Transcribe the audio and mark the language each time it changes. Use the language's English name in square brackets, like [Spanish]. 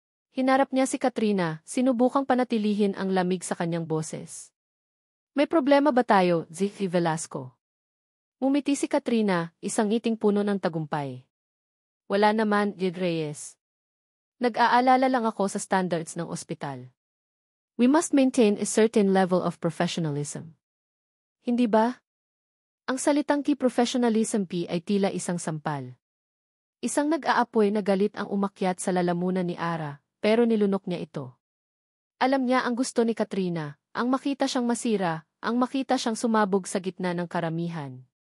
[Filipino] Hinarap niya si Katrina, sinubukang panatilihin ang lamig sa kanyang boses. May problema ba tayo, Ziffy Velasco? Umiti si Katrina, isang ngiting puno ng tagumpay. Wala naman, Gid Reyes. Nag-aalala lang ako sa standards ng ospital. [English] We must maintain a certain level of professionalism. [Filipino] Hindi ba? Ang salitang key professionalism P ay tila isang sampal. Isang nag-aapoy na galit ang umakyat sa lalamunan ni Ara, pero nilunok niya ito. Alam niya ang gusto ni Katrina, ang makita siyang masira, ang makita siyang sumabog sa gitna ng karamihan.